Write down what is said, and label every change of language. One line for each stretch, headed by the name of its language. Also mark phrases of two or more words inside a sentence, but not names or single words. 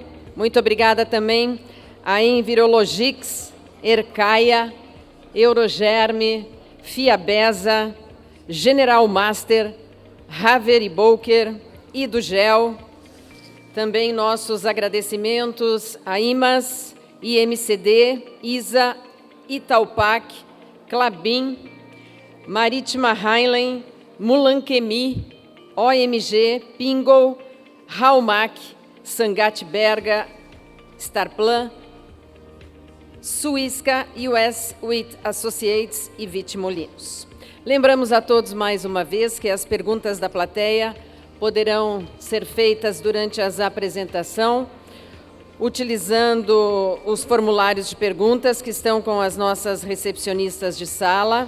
Portuguese: Muito obrigada também a Envirologix, Ercaia, Eurogerme, Fiabesa, General Master, Haveri Boker e do Gel. Também nossos agradecimentos a IMAS, IMCD, ISA, Italpac, Clabin, Marítima Heinlein, Mulanquemi, OMG, Pingo, Halmac, Sangat Berga, Starplan, Suisca, US Wheat Associates e Vitimolinos. Lembramos a todos mais uma vez que as perguntas da plateia poderão ser feitas durante a apresentação, utilizando os formulários de perguntas que estão com as nossas recepcionistas de sala.